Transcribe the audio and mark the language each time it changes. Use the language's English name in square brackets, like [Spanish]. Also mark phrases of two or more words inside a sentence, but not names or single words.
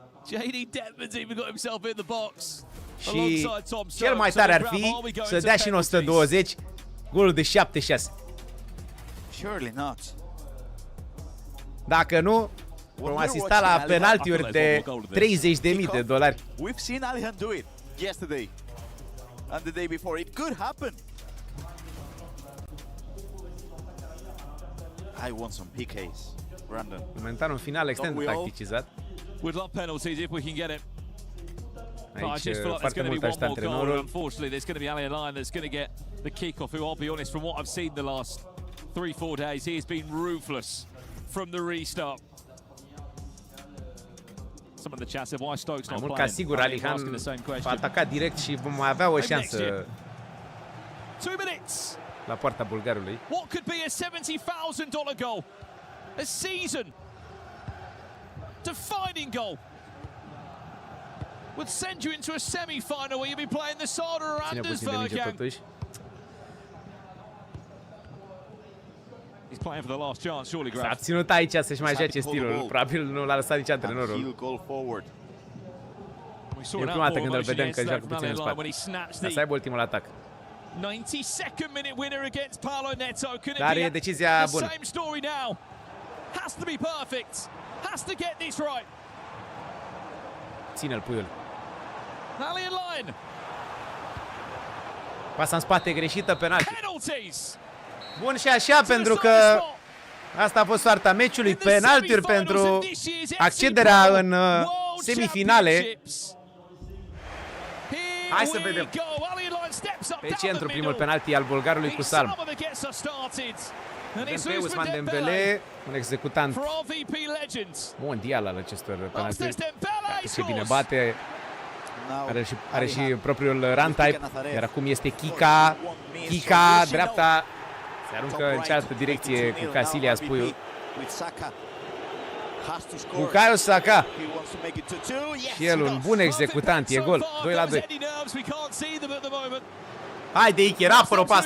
[Romanian] Și cel mai tare ar fi să dea și în 120 golul de 7-6. Dacă nu, vom asista la penaltiuri de $30.000. [English] We've seen Alihan do it yesterday and the day before. It could happen. I want some PKs, Brandon. [Romanian] Momentan un final extrem de tacticizat. [English] We'd love penalties if we can get it. [Romanian] Aici foarte mult ajută antrenorul. [English] Unfortunately, there's going to be Ali Line that's going to get the kick-off, who I'll be honest, from what I've seen the last 3-4 days, he has been ruthless from the restart. Some of the chat said, why Stoke's not playing? [Romanian] Ca sigur, Alihan va ataca direct și vom mai avea o șansă [English] 2 minutes. [Romanian] La poarta bulgarului. [English] What could be a $70,000 goal? A season defining goal would send you into a semi-final where you'll be playing the Sada or Andersberg. He's playing for the last chance, surely, Graf. [Romanian] S-a ținut aici să-și mai joace stilul. Probabil nu l-a lăsat nici antrenorul. E prima dată când îl vedem că joacă puțin în spate. Dar să aibă ultimul atac. [English] 92nd minute winner against Paulo Neto. [Romanian] Dar e decizia bună. [English] Same story now. Has to be perfect. Has to get this right. [Romanian] Ține-l Puiul. Ali line. Pasa în spate greșită, penalti. Bun și așa, pentru că asta a fost soarta meciului. Penaltiuri pentru accederea în semifinale. Hai să vedem. Pe centru, primul penalti al bulgarului cu salm. Pe Ousmane Dembele, un executant mondial al acestor penalti. Ce bine bate. Are și propriul [English] run type. [Romanian] Iar acum este Kika. Kika, dreapta. Se aruncă în cealaltă direcție cu Castiga, Puiu. Bukayo Saka. Și el un bun executant. E gol. 2-2. Haide, Iker, apără-o pas.